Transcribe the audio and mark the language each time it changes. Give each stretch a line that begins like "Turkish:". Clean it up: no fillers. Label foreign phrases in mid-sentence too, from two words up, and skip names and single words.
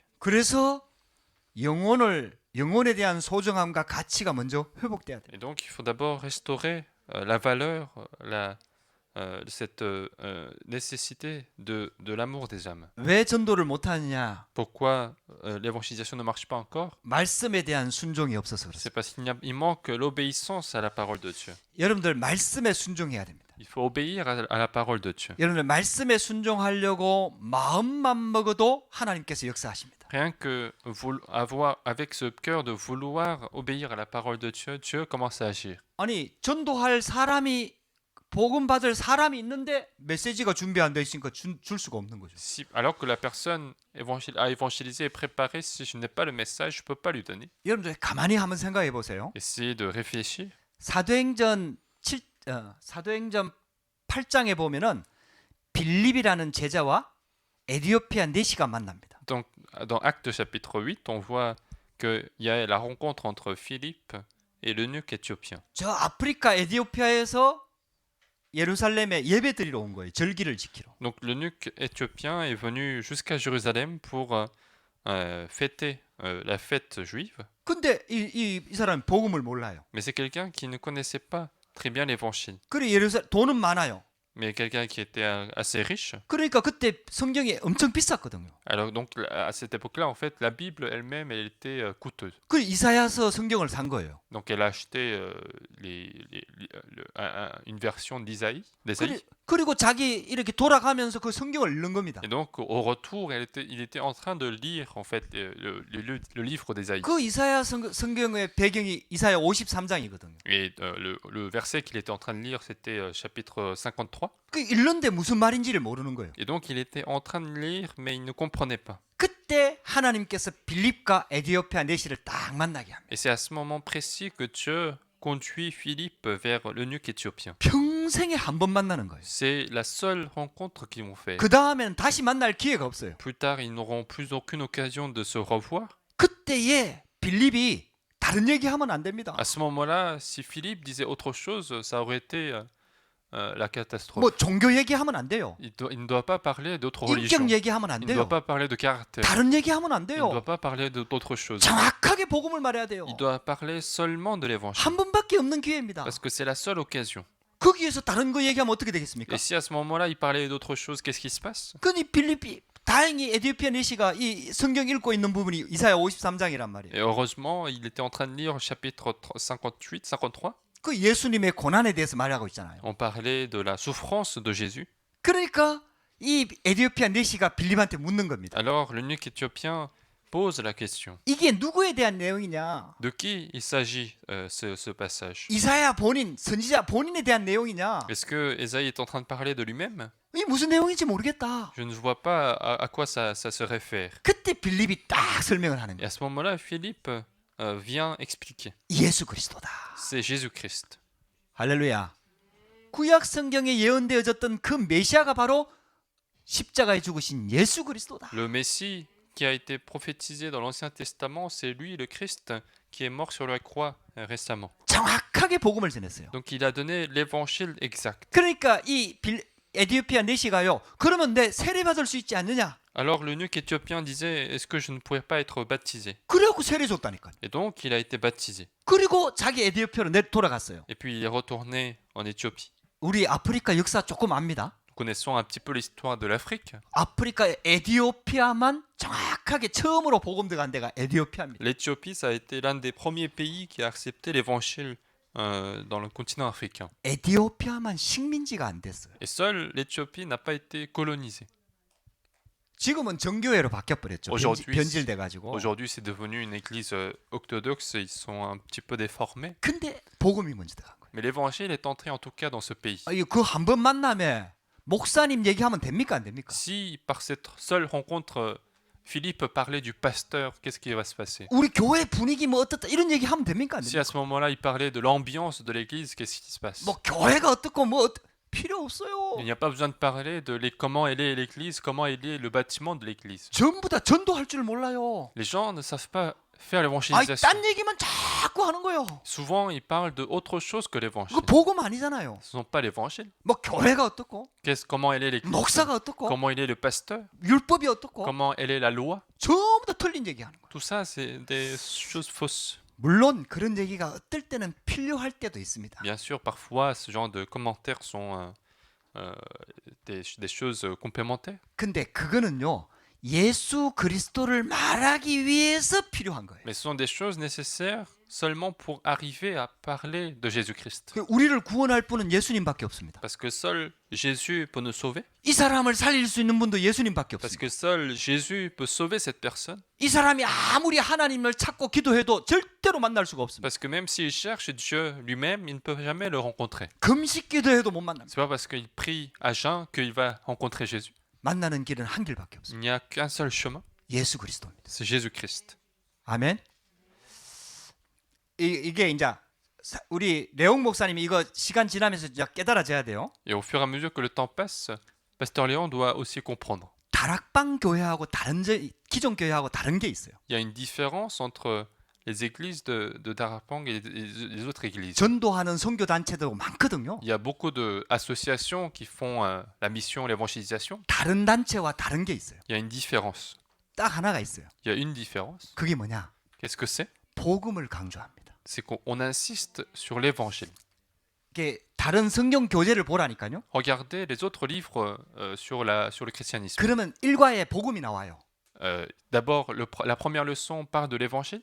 Korean: 그래서 영혼에 대한 소중함과 가치가 먼저 회복돼야 돼요.
French: Et donc il faut d'abord restaurer la valeur, cette nécessité de l'amour des âmes.
Korean: 왜 전도를 못하느냐?
French: Pourquoi l'évangélisation ne marche pas encore?
Korean: 말씀에 대한 순종이 없어서
French: C'est
Korean: 그렇습니다.
French: parce qu'il manque l'obéissance à la parole de Dieu.
Korean: 여러분들 말씀에 순종해야 됩니다.
French: Il faut obéir à la parole de Dieu.
Korean: 여러분들 말씀에 순종하려고 마음만 먹어도 하나님께서 역사하십니다.
French: Rien que avec ce cœur de vouloir obéir à la parole de Dieu, Dieu commence à agir.
Korean: 아니 전도할 사람이 복음 받을 사람이 있는데 메시지가 준비 안 돼 있으니까 줄 수가 없는 거죠.
French: Alors que la personne à évangéliser est préparée, si je n'ai pas le message, je ne peux pas lui donner.
Korean: 여러분들 가만히 한번 생각해 보세요.
French: Essayez de réfléchir.
Korean: 사도행전 8장에 보면은 빌립이라는 제자와 에디오피아 내시가 만납니다.
French: Donc, dans Actes chapitre 8, on voit qu'il y a la rencontre entre Philippe et l'eunuque éthiopien.
Korean: 저 아프리카 에디오피아에서 예루살렘에 예배 드리러 온 거예요. 절기를 지키러.
French: Donc l'eunuque éthiopien est venu jusqu'à Jérusalem pour fêter la fête juive.
Korean: 근데 이 사람은 복음을 몰라요.
French: Mais c'est quelqu'un qui ne connaissait pas très bien l'évangile.
Korean: 그래 돈은 많아요.
French: Mais quelqu'un qui était assez riche.
Korean: 그러니까 그때 성경이 엄청 비쌌거든요.
French: Alors donc à cette époque-là, en fait, la Bible elle-même, elle était coûteuse.
Korean: 그 이사야서 성경을 산 거예요.
French: Donc elle a acheté une version d'Isaïe.
Korean: 그리고 자기 이렇게 돌아가면서 그 성경을 읽는 겁니다.
French: Et donc au retour, il était en train de lire en fait le livre d'Isaïe.
Korean: 그 이사야 성경의 배경이 이사야 53장이거든요.
French: Et le verset qu'il était en train de lire, c'était chapitre 53.
Korean: 그 읽는데 무슨 말인지를 모르는 거예요.
French: Et donc il était en train de lire, mais il ne comprenait pas.
Korean: 그때 하나님께서 빌립과 에디오피아 내시를 딱 만나게 합니다.
French: Et c'est à ce moment précis que Dieu conduit Philippe vers l'eunuque éthiopien.
Korean: 평생 평생에 한 번 만나는 거예요.
French: C'est la seule rencontre qu'ils vont faire.
Korean: 그 다음에는 다시 만날 기회가 없어요.
French: Plus tard, ils n'auront plus aucune occasion de se revoir.
Korean: 그때에 빌립이 다른 얘기하면 안 됩니다.
French: À ce moment-là, si Philippe disait autre chose, ça aurait été la catastrophe.
Korean: 뭐 종교 얘기하면 안 돼요.
French: Il ne doit pas parler d'autres religions.
Korean: 인격 얘기하면 안
French: Il ne doit
Korean: 돼요.
French: pas parler de caractère.
Korean: 다른 얘기하면 안
French: Il ne
Korean: 돼요.
French: doit pas parler d'autre chose.
Korean: 정확하게 복음을 말해야 돼요.
French: Il doit parler seulement de l'évangile.
Korean: 한 번밖에 없는 기회입니다.
French: Parce que c'est la seule occasion.
Korean: 거기에서 다른 거 얘기하면 어떻게 되겠습니까?
French: Et si à ce moment-là, il parlait d'autre chose, qu'est-ce qui se passe?
Korean: 그니 빌립이 다행히 에디오피아 내시가 이 성경 읽고 있는 부분이 이사야 53장이란 말이에요.
French: Et heureusement, il était en train de lire chapitre 58, 53.
Korean: 그 예수님의 고난에 대해서 말하고 있잖아요.
French: On parlait de la souffrance de Jésus.
Korean: 그러니까 이 에디오피아 내시가 빌립한테 묻는 겁니다.
French: Alors, l'eunuque éthiopien pose la question.
Korean: 이게 누구에 대한 내용이냐?
French: De qui il s'agit, ce passage?
Korean: 이사야 본인, 선지자 본인에 대한 내용이냐?
French: Est-ce que Ésaïe est en train de parler de lui-même?
Korean: 이 무슨 내용인지 모르겠다.
French: Je ne vois pas à quoi ça se réfère.
Korean: 그때 빌립이 딱 설명을 하는
French: Et
Korean: 거예요.
French: à ce moment-là, Philippe vient expliquer.
Korean: 예수 그리스도다.
French: C'est Jésus-Christ.
Korean: 할렐루야. 구약 성경에 예언되어졌던 그 메시아가 바로 십자가에 죽으신 예수 그리스도다.
French: Le Messie qui a été prophétisé dans l'Ancien Testament, c'est lui, le Christ, qui est mort sur la croix récemment.
Korean: 정확하게 복음을 전했어요.
French: Donc il a donné l'évangile exact.
Korean: 그러니까 이 에디오피아 내시가요. 그러면 내 세례 받을 수 있지 않느냐?
French: Alors l'eunuque éthiopien disait, est-ce que je ne pourrais pas être baptisé?
Korean: 그래갖고 세례 줬다니까요.
French: Et donc il a été baptisé.
Korean: 그리고 자기 에디오피아로 돌아갔어요.
French: Et puis il est retourné en Éthiopie.
Korean: 우리 아프리카 역사 조금 압니다.
French: Nous connaissons un petit peu l'histoire de l'Afrique.
Korean: 아프리카 에디오피아만 정확하게 처음으로 복음 들어간 데가 에디오피아입니다.
French: L'Éthiopie, ça a été l'un des premiers pays qui a accepté l'évangile dans le continent africain.
Korean: 에디오피아만 식민지가 안 됐어요.
French: Et seule l'Éthiopie n'a pas été colonisée.
Korean: 지금은 정교회로 바뀌어버렸죠.
French: Aujourd'hui,
Korean: 변질돼가지고.
French: Aujourd'hui, c'est devenu une église orthodoxe. Ils sont un petit peu déformés.
Korean: 근데 복음이 먼저 들어간 거예요.
French: Mais l'évangile est entré en tout cas dans ce pays.
Korean: 그 한 번 만남에 목사님 얘기하면 됩니까 안 됩니까?
French: Si par cette seule rencontre, Philippe parlait du pasteur, qu'est-ce qui va se passer?
Korean: 우리 교회 분위기 뭐 어떻다 이런 얘기하면 됩니까 안
French: Si
Korean: 됩니까?
French: à ce moment-là, il parlait de l'ambiance de l'église, qu'est-ce qui se passe?
Korean: 뭐 교회가 어떻고 뭐 필요 없어요.
French: Il n'y a pas besoin de parler de comment elle est l'église, comment elle est le bâtiment de l'église.
Korean: 전부 다 전도할 줄 몰라요.
French: Les gens ne savent pas faire 아이 l'évangélisation.
Korean: 딴 얘기만 자꾸 하는 거예요.
French: Souvent, ils parlent de autre chose que l'évangile.
Korean: 그 복음 아니잖아요.
French: Ce ne sont pas l'évangile.
Korean: 뭐 교회가 어떻고
French: Comment elle est l'église?
Korean: 목사가 어떻고
French: Comment il est le pasteur?
Korean: 율법이 어떻고
French: Comment elle est la loi?
Korean: 전부 다 틀린 얘기하는 거예요.
French: Tout ça, c'est des choses fausses.
Korean: 물론 그런 얘기가 어떨 때는 필요할 때도 있습니다.
French: Bien sûr, parfois, ce genre de commentaires sont des choses complémentaires.
Korean: 근데 그거는요. 예수 그리스도를 말하기 위해서 필요한 거예요.
French: Mais ce sont des choses nécessaires seulement pour arriver à parler de Jésus-Christ.
Korean: 그 우리를 구원할 분은 예수님밖에 없습니다.
French: Parce que seul Jésus peut nous sauver.
Korean: 이 사람을 살릴 수 있는 분도 예수님밖에
French: Parce
Korean: 없습니다.
French: que seul Jésus peut sauver cette personne.
Korean: 이 사람이 아무리 하나님을 찾고 기도해도 절대로 만날 수가 없습니다.
French: Parce que même s'il cherche Dieu lui-même, il ne peut jamais le rencontrer.
Korean: 금식 기도해도 못 만납니다.
French: C'est pas parce qu'il prie à jeun qu'il va rencontrer Jésus.
Korean: 만나는 길은 한 길밖에 없습니다.
French: Il n'y a qu'un seul chemin,
Korean: 예수 그리스도입니다.
French: c'est Jésus-Christ.
Korean: 아멘. 이게 이제 우리 레옹 목사님이 이거 시간 지나면서 이제 깨달아져야 돼요.
French: Et au fur et à mesure que le temps passe, Pasteur Léon doit aussi comprendre.
Korean: 다락방 교회하고 기존 교회하고 다른 게 있어요.
French: Il y a une différence entre les églises de Darapang et les autres églises.
Korean: 전도하는 선교 단체도 많거든요.
French: Il y a beaucoup d'associations qui font la mission, l'évangélisation.
Korean: 다른 단체와 다른 게 있어요.
French: Il y a une différence.
Korean: 딱 하나가 있어요.
French: Il y a une différence.
Korean: 그게 뭐냐?
French: Qu'est-ce que c'est?
Korean: 복음을 강조합니다.
French: C'est qu'on insiste sur l'évangile.
Korean: 이게 다른 성경 교재를 보라니까요.
French: Regardez les autres livres sur le christianisme.
Korean: 그러면 일과에 복음이 나와요.
French: D'abord, la première leçon parle de l'évangile,